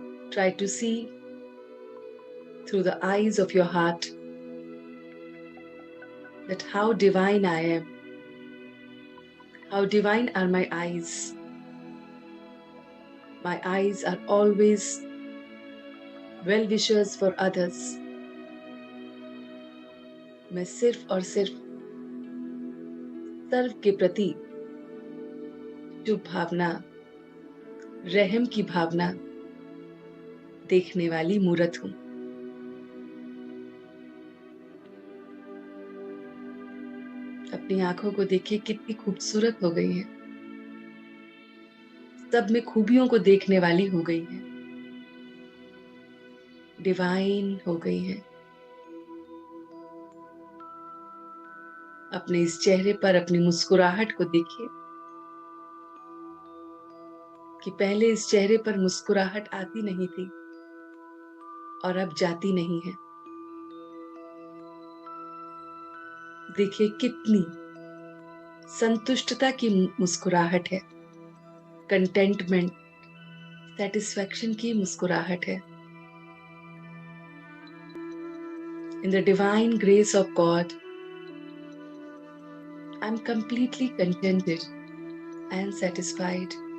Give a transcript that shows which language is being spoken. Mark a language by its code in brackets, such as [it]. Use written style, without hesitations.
[en] Try to see through the eyes of your heart that how divine I am. How divine are my eyes. My eyes are always well-wishers for others. [hi] मैं सिर्फ और सिर्फ सर्व के प्रति शुभ भावना, रहम की भावना देखने वाली मूरत हूँ। अपनी आंखों को देखिए कितनी खूबसूरत हो गई है। सब में खूबियों को देखने वाली हो गई है। डिवाइन हो गई है। अपने इस चेहरे पर अपनी मुस्कुराहट को देखिए कि पहले इस चेहरे पर मुस्कुराहट आती नहीं थी और अब जाती नहीं है। देखिए कितनी संतुष्टता की मुस्कुराहट है, [en] contentment, satisfaction [hi] की मुस्कुराहट है। [en] In the divine grace of God, I'm completely contented and satisfied.